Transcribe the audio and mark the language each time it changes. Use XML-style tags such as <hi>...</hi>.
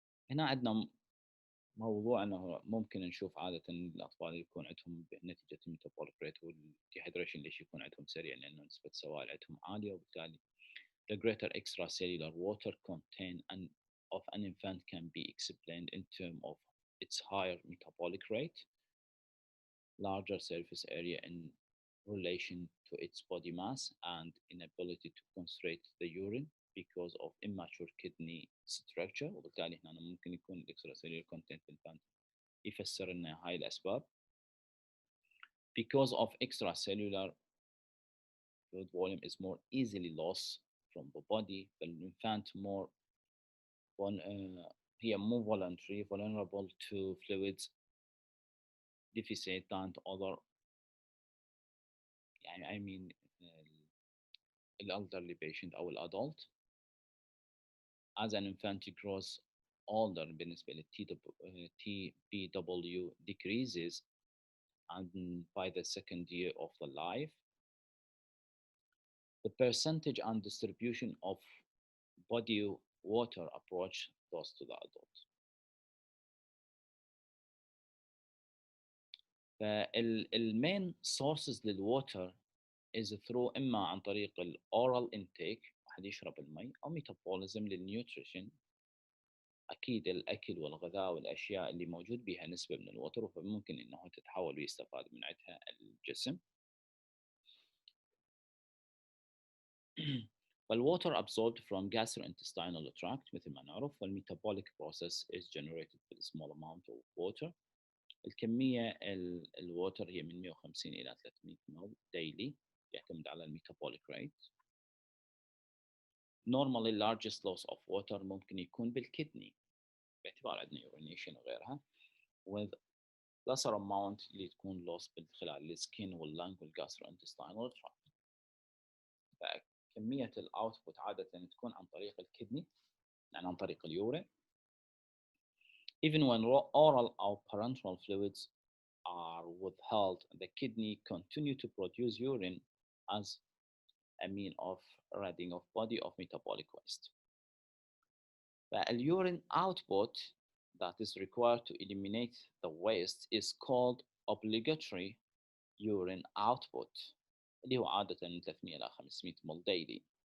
<ar>هنا عندنا موضوع انه ممكن نشوف عاده الاطفال يكون عندهم نتيجه الميتابوليك ريت والديهيدريشن، ليش يكون عندهم سريع؟ لانه نسبه السوائل عندهم عاليه، وبالتالي</ar> <en>the greater extracellular water content of an infant can be explained in terms of its higher metabolic rate, larger surface area in relation to its body mass, and inability to concentrate the urine because of immature kidney structure.</en> <ar>وبالتالي هنا ممكن يكون extracellular content في الفانت يفسر لنا هاي الأسباب.</ar> <en>Because of extracellular fluid volume is more easily lost from the body, the infant more هي more voluntary, vulnerable to fluids deficit than other، يعني I mean elderly patient أو الادult. As an infant grows older بالنسبة لل TBW decreases and by the second year of the life, the percentage and distribution of body water approach those to the adult.</en> <ar>فالمين sources للwater is through إما عن طريق oral intake، واحد يشرب المي، أو metabolism للنيوتريشن، أكيد الأكل والغذاء والأشياء اللي موجود بها نسبة من الوتر، فممكن إنه تتحول ويستفاد من عندها الجسم.</ar> <en>فالwater absorbed from gastrointestinal tract</en> <ar>مثل ما نعرف،</ar> <en>والmetabolic process is generated with a small amount of water.</en> <ar>الكمية الووتر هي من 150 إلى 300 مل daily، يعتمد على الميتابوليك ريت.</ar> <en>Normally largest loss of water</en> <ar>ممكن يكون بالكدني باعتبار عندنا</ar> <en>urination وغيرها، with lesser amount اللي تكون loss من خلال السكين واللنج والجاستروانتستينال tract.</en> <ar>فكمية الاوتبوت عادة تكون عن طريق الكدني، يعني عن طريق اليورين.</ar> <en>Even when oral or parenteral fluids are withheld, the kidney continue to produce urine as a mean of ridding of body of metabolic waste. The urine output that is required to eliminate the waste is called obligatory urine output،</en> <ar>اللي هو عادة من 300 إلى 500</ar> <en>ml daily.</en>